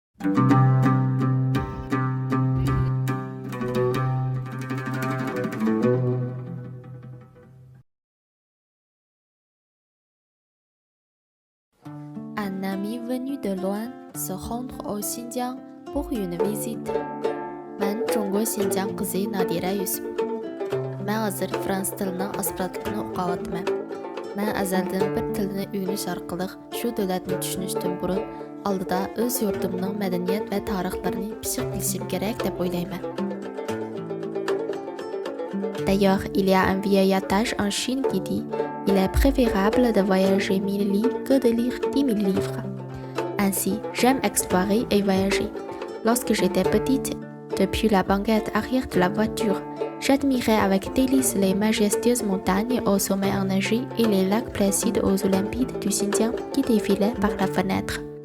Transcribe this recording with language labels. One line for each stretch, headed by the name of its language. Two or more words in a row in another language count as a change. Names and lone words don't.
French: Un ami venu de loin se rendre au Xinjiang pour une visite.
Uyghur: من جۇڭگو شىنجاڭ قىزى نادىرە يۈسۈپ. مەن ھازىر فىرانسۇز تىلىنىڭ ئاسپىرانتلىقىنى ئوقۇۋاتىمەن. مەن ئەزەلدىن bir تىلنى ئۆگىنىش ئارقىلىق شۇ دۆلەتنى چۈشىنىشتىن بۇرۇن ئالدىدا ئۆز يۇرتۇمنىڭ مەدەنىيەت ۋە تارىخلىرىنى پىششىق بىلىشىم كېرەك دەپ ئويلايمەن.
French: D'ailleurs, il y a un vieil adage en Chine qui dit « Il est préférable de voyager 1000 livres que de lire 10 000 livres ». Ainsi, j'aime explorer et voyager. Lorsque j'étais petite, depuis la banquette arrière de la voiture, j'admirais avec délice les majestueuses montagnes aux sommets enneigés et les lacs placides aux Olympides du Xinjiang qui défilaient par la fenêtre.